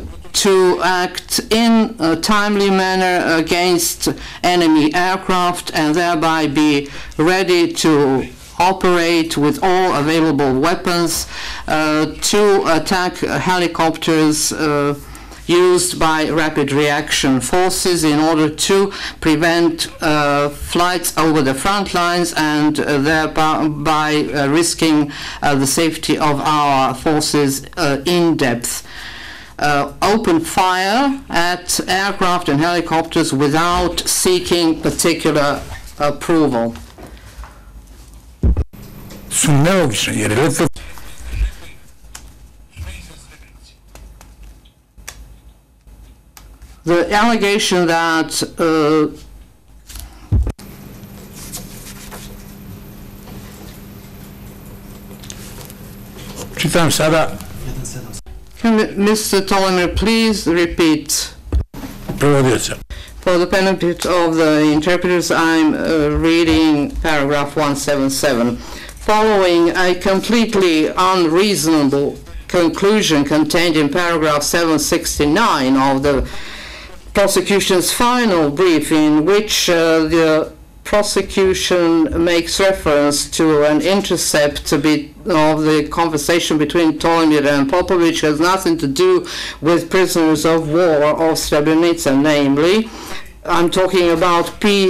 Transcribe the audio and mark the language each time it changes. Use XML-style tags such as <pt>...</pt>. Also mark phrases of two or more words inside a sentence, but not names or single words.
<en>to act in a timely manner against enemy aircraft, and thereby be ready to operate with all available weapons to attack helicopters used by rapid reaction forces in order to prevent flights over the front lines, and thereby risking the safety of our forces in depth. Open fire at aircraft and helicopters without seeking particular approval.</en> <sr>Su nelogične, jer je letko</sr> <en>the allegation that</en> <sr>čitam sada</sr> <en>can Mr. Tolimir please repeat?</en> <sr>prevodioca.</sr> <en>For the benefit of the interpreters, I'm reading paragraph 177. Following a completely unreasonable conclusion contained in paragraph 769 of the prosecution's final brief, in which the prosecution makes reference to an intercept of the conversation between Tolimir and Popovic, has nothing to do with prisoners of war of Srebrenica, namely, I'm talking about</en>